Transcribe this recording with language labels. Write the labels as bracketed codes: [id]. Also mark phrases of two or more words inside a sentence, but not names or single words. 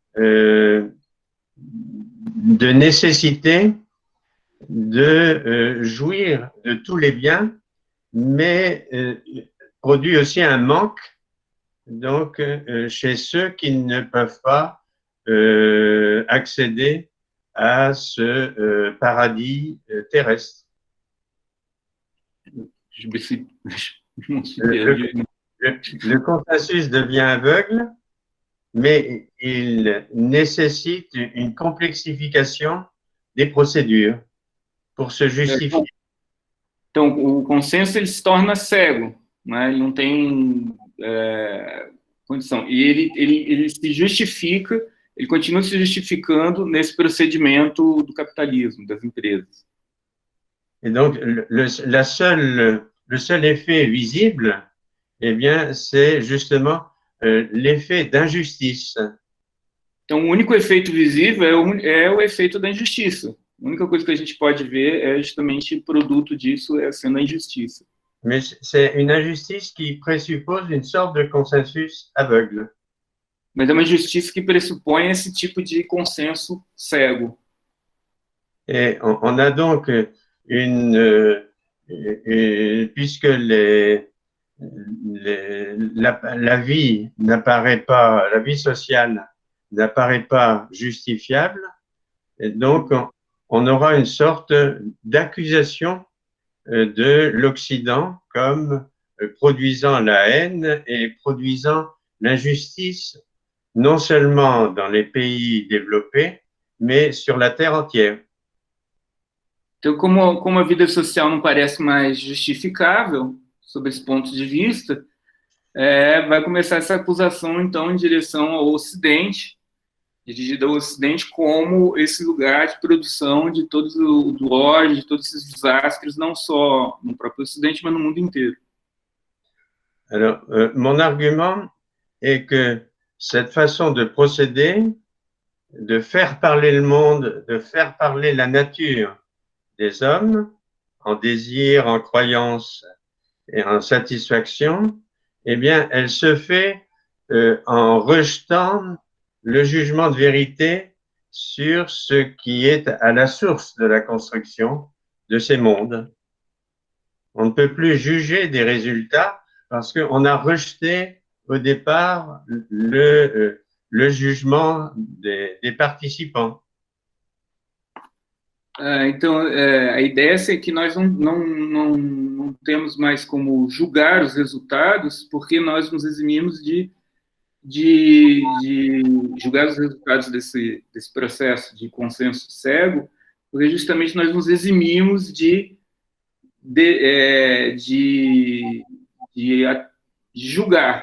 [fr] nécessité de jouir de tous les biens, mais produit aussi un manque donc chez ceux qui ne peuvent pas accéder à ce paradis terrestre. Le consensus devient aveugle, mais il nécessite une complexification des procédures pour se justifier. [pt] Então, o consenso ele se torna cego, né? Ele não tem condição. E ele se justifica, ele continua se justificando nesse procedimento do capitalismo, das empresas. [fr] Et donc, le seul effet visible, eh bien, c'est justement l'effet d'injustice. [pt] Então, o único efeito visível é o efeito da injustiça. A única coisa que a gente pode ver é justamente o produto disso sendo a injustiça. [fr] Mais c'est une injustice qui présuppose une sorte de consensus aveugle. [pt] Mas é uma injustiça que pressupõe esse tipo de consenso cego. [fr] Et on a donc puisque la vie n'apparaît pas, la vie sociale n'apparaît pas justifiable, et donc on aura une sorte d'accusation de l'Occident comme produisant la haine et produisant l'injustice, non seulement dans les pays développés, mais sur la terre entière. [pt] Então, como a vida social não parece mais justificável, sob esse ponto de vista, vai começar essa acusação, então, em direção ao Ocidente, dirigida ao Ocidente como esse lugar de produção de todos o ódio, de todos esses desastres, não só no próprio Ocidente, mas no mundo inteiro. [fr] Alors, mon argument est que cette façon de procéder, de faire parler le monde, de faire parler la nature des hommes, en désir, en croyance et en satisfaction, eh bien, elle se fait en rejetant le jugement de vérité sur ce qui est à la source de la construction de ces mondes. On ne peut plus juger des résultats parce qu'on a rejeté au départ le jugement des participants. [pt] Então, a ideia é que nós não temos mais como julgar os resultados, porque nós nos eximimos de julgar os resultados desse processo de consenso cego, porque justamente nós nos eximimos de julgar.